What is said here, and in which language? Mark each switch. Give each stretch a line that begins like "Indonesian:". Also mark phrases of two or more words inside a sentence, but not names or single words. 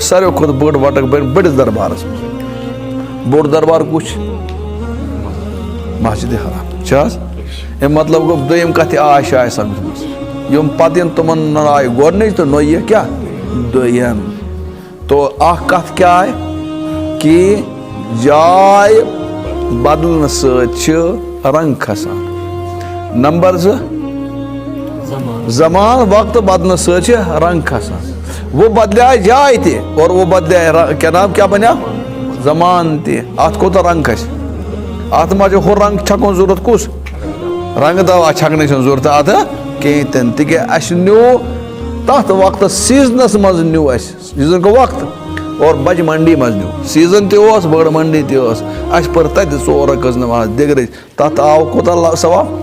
Kashmiri: ساروی کھۄتہٕ بٔڑ وٹک بنہِ بٔڑِس دربارس منٛز بوٚڑ دربار کُس چھُ مسجد حرام چھِ حظ امیُک مطلب گوٚو دوٚیِم کتھ تہِ آے شاید سمجھ منٛز یِم پتہٕ یِن تِمن آیہِ گۄڈنِچ تہٕ نۄیہِ کیٛاہ دوٚیِم تو اکھ کتھ کیٛاہ آیہِ کہِ جاے بدلنہٕ سۭتۍ چھِ رنگ کھسان نمبر 2 زمان وقت بدلنہٕ سۭتۍ چھِ رنگ کھسان وہ بدلیٛاے جاے تہِ اور وہ بدلیٛاے کیا نام کیا بنیٛاو زمان تہِ اتھ کوٗتاہ رنگ کھسہِ اتھ ما چھُ ہُہ رنگ چھکُن ضروٗرت کُس رنگ دوا چھکنٕچ چھنہٕ ضروٗرت اتھ کہیٖنۍ تہِ نہٕ تِکیٛازِ اسہِ نیوٗ تتھ وقتس سیٖزنس منٛز نیوٗ اسہِ سیٖزن گوٚو وقت اور بجہِ منڈی مز نیوٗ سیٖزن تہِ اوس بٔڑ منڈی تہِ ٲس اسہِ پٔر تتہِ 4 رکعت نماز دِگرٕچ تتھ آو کوٗتاہ ثواب